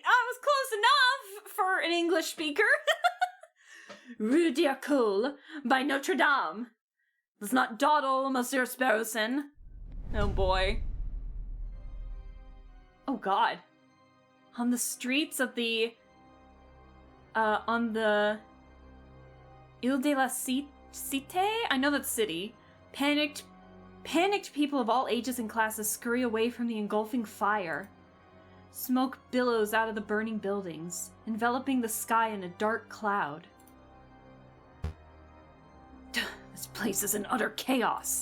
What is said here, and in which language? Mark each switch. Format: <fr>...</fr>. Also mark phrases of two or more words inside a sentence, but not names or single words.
<en>I was close enough for an English speaker. Rue d'Arcole by Notre Dame. Let's not dawdle, Monsieur Sparrowson. Oh boy. Oh god. On the streets of the... on the... Ile de la Cité? I know that city. Panicked people of all ages and classes scurry away from the engulfing fire. Smoke billows out of the burning buildings, enveloping the sky in a dark cloud. This place is in utter chaos.</en>